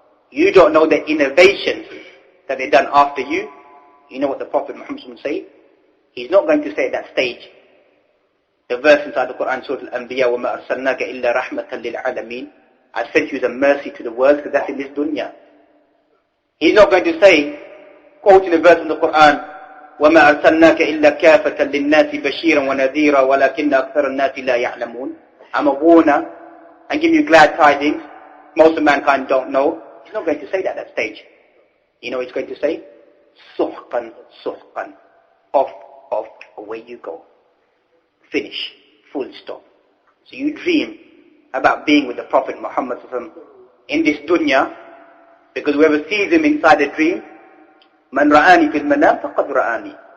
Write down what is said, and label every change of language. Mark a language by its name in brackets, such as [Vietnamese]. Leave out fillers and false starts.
[English] You don't know the innovations that they done after you. You know what the Prophet Muhammad will say? He's not going to say at that stage, the verse inside the Quran, Surah Al-Anbiya, [Arabic] وَمَا أَرْسَلْنَاكَ إِلَّا رَحْمَةً لِلْعَالَمِينَ. [English] I sent you as a mercy to the world, because that's in this dunya. He's not going to say, quoting the verse in the Quran, [Arabic] وَمَا أَرْسَلْنَاكَ إِلَّا كَافَةً لِلنَّاسِ بَشِيرًا وَنَذِيرًا وَلَكِنَّ أَكْثَرَ النَّاسِ لَا يَعْلَمُونَ. [English] I'm a warner and give you glad tidings. Most of mankind don't know. He's not going to say that at that stage. You know what he's going to say? [Arabic] Suhqan, suhqan. [English] Off, away you go. Finish. Full stop. So you dream about being with the Prophet Muhammad in this dunya, because whoever sees him inside a dream, [Arabic] man ra'ani fil manam faqad ra'ani.